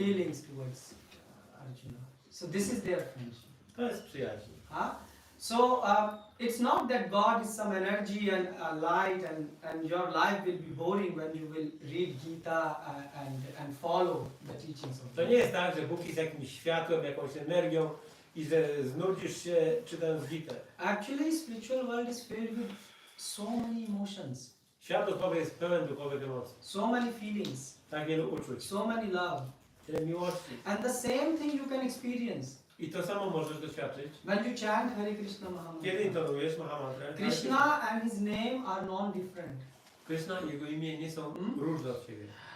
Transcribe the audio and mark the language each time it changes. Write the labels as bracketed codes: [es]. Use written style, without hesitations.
[en] feelings towards Arjuna. So this is their friendship. [pl] To jest przyjaźń. Huh? [en] So it's not that God is some energy and light and your life will be boring when you will read Gita and follow the teachings of [pl] To [en] God. [pl] nie jest tak, że Bóg jest jakimś światłem, jakąś energią i że znudzisz się czytając Gitę. [en] Actually, spiritual world is filled with so many emotions, [pl] Świat duchowy jest pełen duchowych emocji. [en] so many feelings, [pl] Tak wielu uczuć. [en] so many love. [pl] Tyle miłości. [en] And the same thing you can experience [pl] I to samo możesz doświadczyć. [en] when you chant Hare Krishna [pl] Kiedy [sa] Mahamantra. [pl] intonujesz Mahamantrę. [en] Krishna and his name are non-different. [pl] Krishna i jego imię nie są różne od siebie.